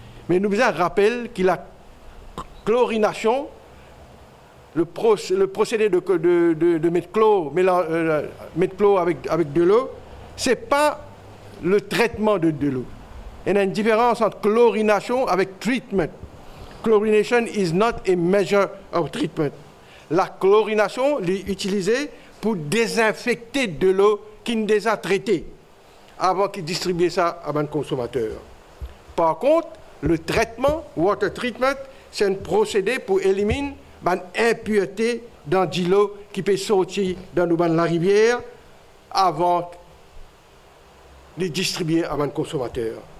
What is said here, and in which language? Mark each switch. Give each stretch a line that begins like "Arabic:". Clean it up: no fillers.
French: Mais nous avons un rappel que la chlorination, le procédé de mettre chlore avec de l'eau, ce n'est pas le traitement de l'eau. Il y a une différence entre chlorination avec treatment.
English: Chlorination is not a measure of treatment.
French: La chlorination est utilisée pour désinfecter de l'eau qui n'est déjà traitée avant qu'il distribue ça à un consommateur. Par contre, le traitement, water treatment, c'est un procédé pour éliminer l'impureté dans de l'eau qui peut sortir dans la rivière avant de distribuer à un consommateur.